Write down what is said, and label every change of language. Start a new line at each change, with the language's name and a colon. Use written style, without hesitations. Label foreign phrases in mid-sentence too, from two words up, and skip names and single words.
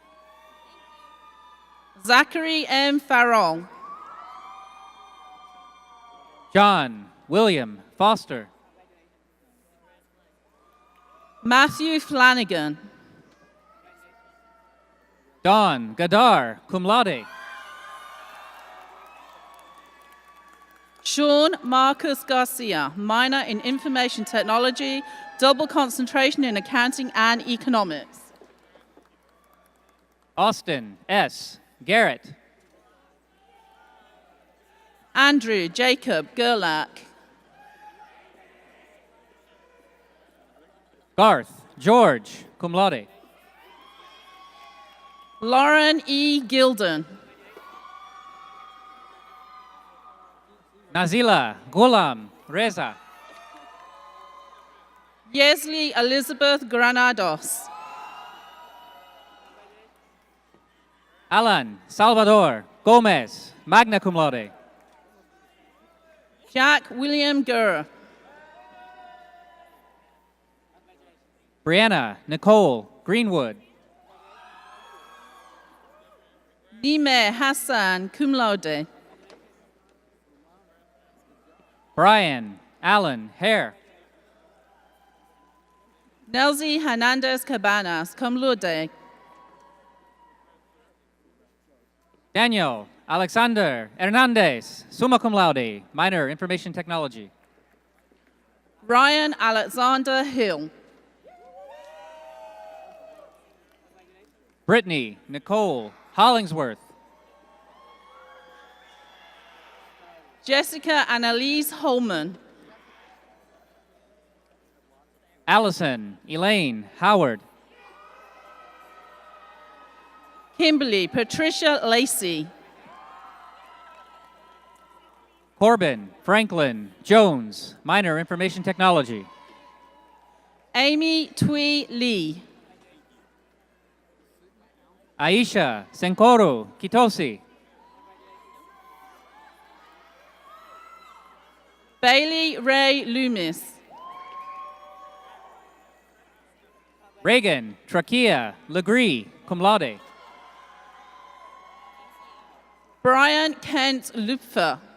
English: Zachary M. Farrell. John William Foster. Matthew Flanagan. Don Gadar,
Latin: cum laude.
English: Sean Marcus Garcia, minor in information technology, double concentration in accounting and economics. Austin S. Garrett. Andrew Jacob Gerlach. Garth George,
Latin: cum laude.
English: Lauren E. Gilden. Nazila Ghulam Reza. Yesley Elizabeth Granados. Alan Salvador Gomez,
Latin: magna cum laude.
English: Jack William Gurr. Brianna Nicole Greenwood. Nime Hassan,
Latin: cum laude.
English: Brian Allen Hare. Nelsie Hernandez Cabanas,
Latin: cum laude.
English: Daniel Alexander Hernandez,
Latin: summa cum laude,
English: minor information technology. Ryan Alexander Hill. Brittany Nicole Hollingsworth. Jessica Annalise Holman. Allison Elaine Howard. Kimberly Patricia Lacey. Corbin Franklin Jones, minor information technology. Amy Tui Lee. Aisha Senkoro Kitosi. Bailey Ray Loomis. Reagan Trakia Legree,
Latin: cum laude.
English: Brian Kent Lupfer.